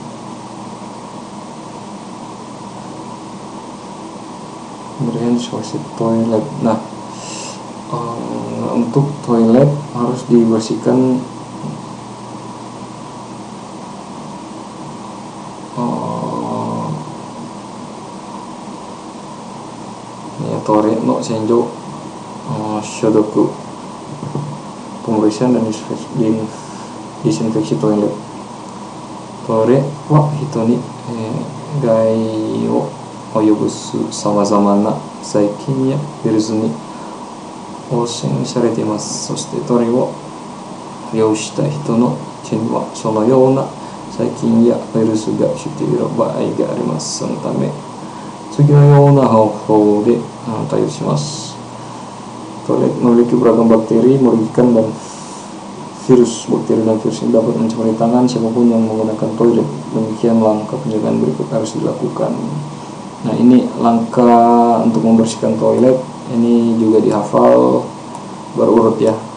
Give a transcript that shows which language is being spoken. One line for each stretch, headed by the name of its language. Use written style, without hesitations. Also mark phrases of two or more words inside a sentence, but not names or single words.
Indonesian: Pembersihan suasana toilet. Nah, untuk toilet harus dibersihkan
Japanese: トイレの洗浄消毒,
Indonesian: pembersihan dan disinfeksi toilet.
Japanese: トイレは人に害を及ぼす様々な細菌やウイルスに汚染されています. そしてトイレを利用した人の手にはそのような細菌やウイルスが出ている場合があります。そのため次のような方法で対応します。
Indonesian: Toilet memiliki beragam bakteri merugikan dan virus, bakteri dan virus yang dapat mencemari tangan siapapun yang menggunakan toilet. Demikian langkah penjagaan berikut harus dilakukan. Nah, ini langkah untuk membersihkan toilet, ini juga dihafal berurut ya.